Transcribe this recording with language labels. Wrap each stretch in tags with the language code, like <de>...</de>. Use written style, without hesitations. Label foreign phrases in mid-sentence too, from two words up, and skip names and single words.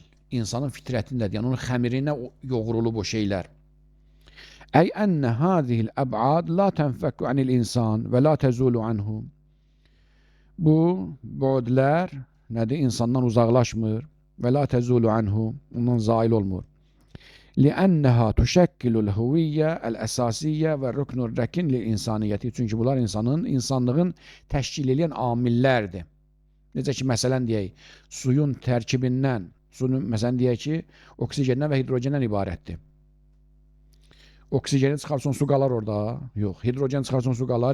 <az>İnsanın fitrətindədir. Yəni onun xəmirinə yoğrulub o şeylər.</az> <ar>أي أن هذه الأبعاد لا تنفك عن الإنسان ولا تزول عنه.</ar> <az>Bu bu'dlər nədir? İnsandan uzaqlaşmır</az> <ar>ولا تزول عنه.</ar> <az>Ondan zail olmur.</az> <ar>لِأَنَّهَا تُشَكِّلُ الْهُوِيَّةَ الْأَسَاسِيَّةَ وَالرُّكْنُ الرَّكِنِ لِلْإِنْسَانِيَّةِ.</ar> <az>Çünki bunlar insanlığın təşkil edən amillərdir. Necə ki, məsələn deyək, suyun tərkibindən, suyun məsələn deyək ki, oksigendən və hidrogendən ibarətdir. Oksigeni çıxarsan su qalar orada? Yox. Hidrogen çıxarsan su qalar?</az>